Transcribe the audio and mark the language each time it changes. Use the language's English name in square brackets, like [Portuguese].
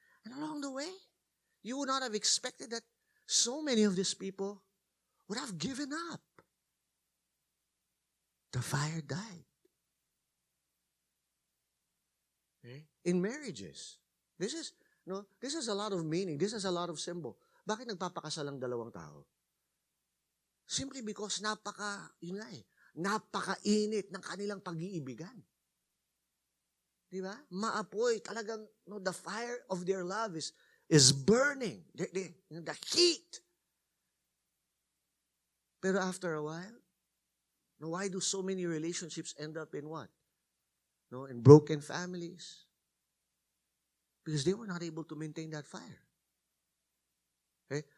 [English] And along the way, you would not have expected that so many of these people would have given up. The fire died. Okay? In marriages, this is a lot of meaning. This is a lot of symbol. [Filipino] Bakit nagpapakasal ang dalawang tao? [English] Simply because [Filipino] napakainit ng kanilang pag-iibigan. Di ba? Maapoy. Talagang, [English] the fire of their love is burning. The heat. [Filipino] Pero [English] after a while, why do so many relationships end up in what? In broken families? Because they were not able to maintain that fire. Okay?